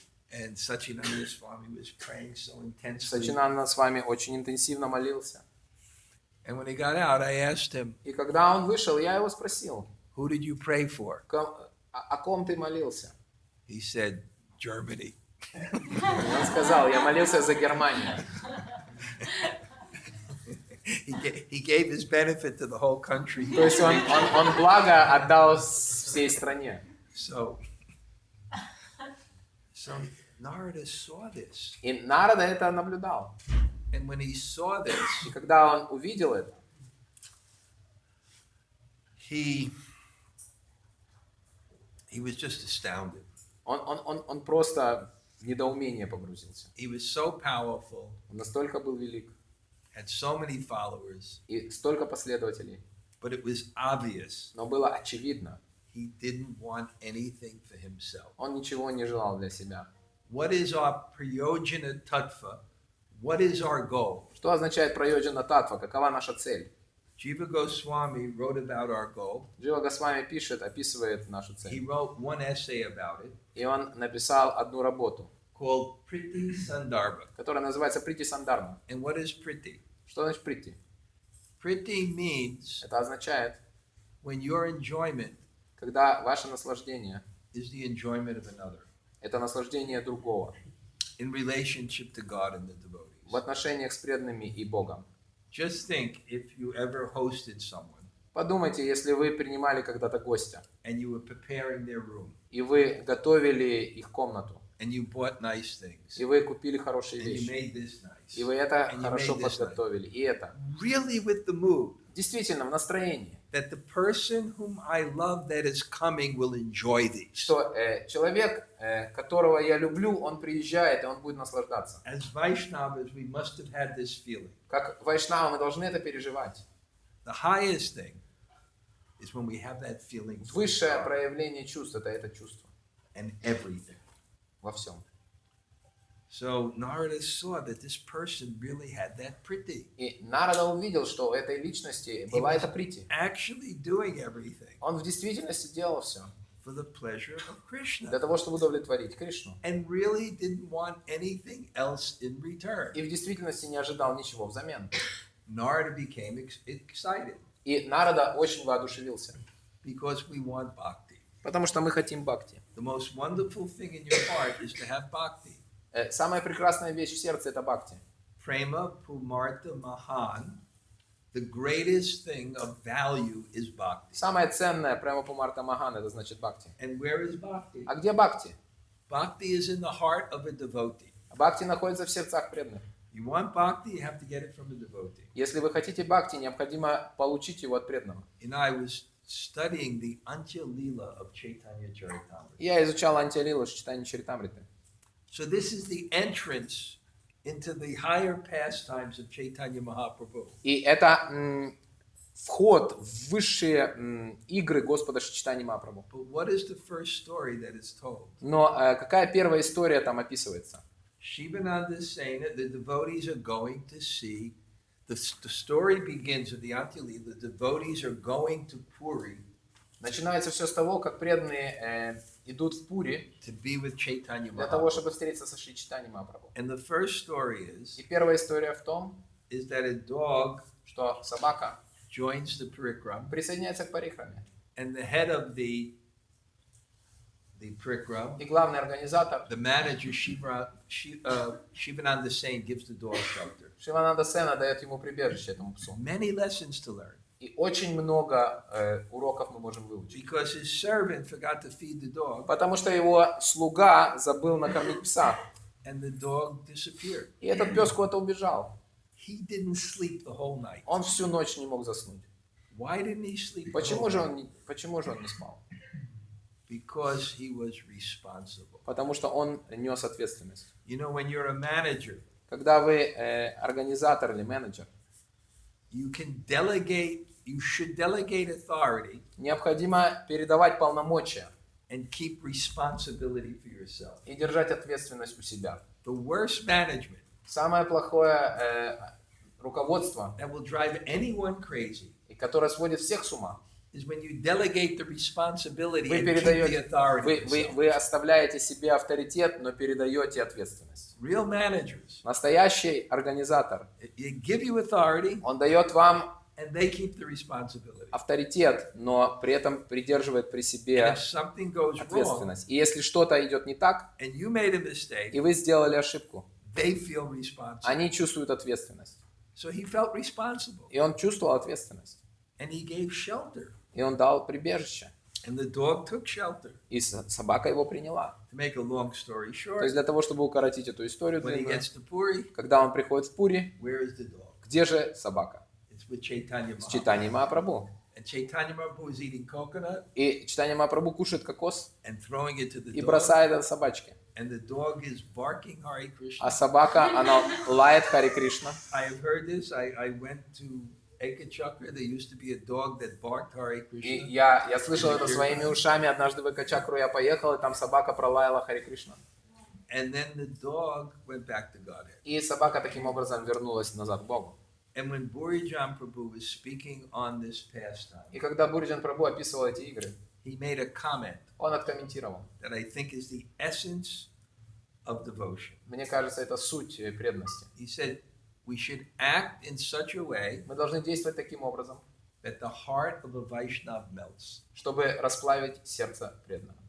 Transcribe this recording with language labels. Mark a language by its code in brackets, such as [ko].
[en] And Sachinanda Swami was praying so intensely. [ru] Сачинанда с вами очень интенсивно молился. [en] And when he got out, I asked him, [ru] И когда он вышел, я его спросил, [en] who did you pray for? [ru] о ком ты молился? [en] He said, Germany. [ru] Он сказал, я молился за Германию. [en] He gave his benefit to the whole country. [ru] То есть он благо отдал всей стране. [en] So Narada saw this. [ru] И Нарада это наблюдал. [en] And when he saw this, [ru] И когда он увидел это, [en] he was just astounded. [ru] он просто в недоумение погрузился. [en] He was so powerful, [ru] Он настолько был велик. [en] had so many followers, [ru] И столько последователей. [en] but it was obvious [ru] Но было очевидно, [en] he didn't want anything for himself. [ru] он ничего не желал для себя. [en] What is our prayojana tattva? What is our goal? [ru] Что означает прайоджана татва? Какова наша цель? [en] Jiva Goswami wrote about our goal. [ru] Джива Госвами пишет, описывает нашу [en] He [ru] цель. [en] wrote one essay about it [ru] И он написал одну работу, [en] called Priti Sandarbha. [ru] которая называется Прити Сандарма. [en] And what is Priti? [ru] Что значит прити? [en] Priti means [ru] Это означает, [en] when your enjoyment [ru] когда ваше наслаждение [en] is the enjoyment of another [ru] – это наслаждение другого [en] in relationship to God and the devotees. [ru] в отношениях с преданными и Богом. [en] Just think if you ever hosted someone [ru] Подумайте, если вы принимали когда-то гостя, [en] and you were preparing their room [ru] и вы готовили их комнату, [en] and you bought nice things [ru] и вы купили хорошие [en] and you [ru] вещи, [en] made this nice. [ru] и вы это [en] And you [ru] хорошо [en] made this [ru] подготовили, и это [en] Really with the mood [ru] действительно в настроении, [en] that the person whom I love that is coming will enjoy these. [ru] что человек, которого я люблю, он приезжает, и он будет наслаждаться. [en] As Vaishnavas, we must have had this feeling. [ru] Как вайшнавы мы должны это переживать. [en] The highest thing is when we have that feeling for [ru] Высшее [en] God [ru] проявление чувств – это чувство [en] and everything. [ru] во всем. [en] So Narada saw that this person really had that priti. [ru] И Нарада увидел, что у этой личности была эта прити. [en] Actually doing everything [ru] Он в действительности делал все [en] for the pleasure of [ru] для [en] Krishna [ru] того, чтобы удовлетворить Кришну. [en] and really didn't want anything else in return. [ru] И в действительности не ожидал ничего взамен. [en] Narada became excited [ru] И Нарада очень воодушевился, [en] because we want bhakti. [ru] потому что мы хотим бхакти. [en] The most wonderful thing in your heart is to have bhakti. [ru] Самая прекрасная вещь в сердце – это бхакти. [sa] Prema pumartha mahan [en] the greatest thing of value is bhakti. [ru] Самое ценное прямо по Марта Махан, это значит бхакти. [en] And where is bhakti? [ru] А где бхакти? [en] Bhakti is in the heart of a devotee. [ru] Бхакти находится в сердцах преданных. [en] You want bhakti, you have to get it from a devotee. [ru] Если вы хотите бхакти, необходимо получить его от преданного. [en] You know, I was studying the Antya Lila of Chaitanya Charitamrita. [ru] Я изучал антилилу читание Чаритамриты. [en] So this is the entrance into the higher pastimes of Chaitanya Mahaprabhu. [ru] И это вход в высшие игры Господа Чайтаньи Махапрабху. [en] But what is the first story that is told? [ru] Но какая первая история там описывается? [en] Shivananda is saying that the devotees are going to see, the story begins with the Antya Lila, the devotees are going to Puri [ru] Начинается все с того, как преданные идут в Пури [en] to be with Chaitanya [ru] для того, [en] Mahaprabhu. [ru] чтобы встретиться со Шри Чайтаньей Махапрабху. [en] And the first story [ru] И первая история в том, [en] is that a dog [ru] что собака [en] joins the parikram, [ru] присоединяется к парикраме. [en] and the head of the parikram, [ru] И главный организатор, [en] the manager Shivananda Sain, gives the dog shelter. [ru] Шивананда Сена, дает ему прибежище, этому псу. [en] Many lessons to learn. [ru] И очень много уроков мы можем выучить. [en] Because his servant forgot to feed the dog, [ru] Потому что его слуга забыл накормить пса. [en] and the dog disappeared. [ru] И этот пес куда-то убежал. [en] He didn't sleep the whole night. [ru] Он всю ночь не мог заснуть. [en] Why didn't he sleep? the [ru] Почему [en] whole [ru] же [en] night? [ru] он не спал? [en] Because he was responsible. [ru] Потому что он нес ответственность. [en] You know, when you're a manager, [ru] Когда вы организатор или менеджер, [en] you should delegate authority [ru] необходимо передавать полномочия [en] and keep responsibility for yourself. [ru] и держать ответственность у себя. [en] The worst management [ru] Самое плохое руководство, [en] that will drive anyone crazy [ru] и которое сводит всех с ума, [en] is when you delegate the responsibility [ru] вы [en] and keep the [ru] передаете, [en] authority. for yourself. [ru] вы оставляете себе авторитет, но передаете ответственность. [en] Real managers, [ru] Настоящий организатор, [en] you give you authority [ru] он дает вам [en] and they keep the responsibility. [ru] авторитет, но при этом придерживает при [en] And [ru] себе [en] if something goes wrong [ru] ответственность. И если что-то идет не так, [en] and you made a mistake, [ru] и вы сделали ошибку, [en] they feel responsible. [ru] они чувствуют ответственность. [en] So he felt responsible [ru] И он чувствовал ответственность. [en] and he gave shelter. [ru] И он дал прибежище. [en] And the dog took shelter. [ru] И собака его приняла. [en] To make a long story [ru] То [en] short, [ru] есть для того, чтобы укоротить эту историю [en] when he [ru] длинную, [en] gets to Puri, [ru] когда он приходит в Пури, [en] where is the dog? [ru] где же собака? [en] It's with Chaitanya [ru] С [en] Mahaprabhu. [ru] Чайтаньей Махапрабху. [en] And Chaitanya Mahaprabhu is eating coconut [ru] И Чайтанья Махапрабху кушает кокос [en] and throwing it to the [ru] и [en] dog. [ru] бросает это собачке. [en] And the dog is barking Hare Krishna. [ru] А собака, она лает Хари Кришна. [en] I have heard this. I went to Ekachakra. There used to be a dog that barked Hare [ru] И [en] Krishna. [ru] я слышал это своими ушами. Однажды в Экачакру я поехал, и там собака пролаяла Хари Кришна. [en] And then the dog went back to Godhead. [ru] И собака таким образом вернулась назад к Богу. [en] And when Burijan Prabhu was speaking on this pastime, [ru] И когда Буриджан Прабху описывал эти игры, [en] he made a comment [ru] он откомментировал. [en] that I think is the essence of devotion. [ru] Мне кажется, это суть преданности. [en] He said, we should act in such a way [ru] Мы должны действовать таким образом, [en] that the heart of a Vaishnav melts. [ru] чтобы расплавить сердце преданного.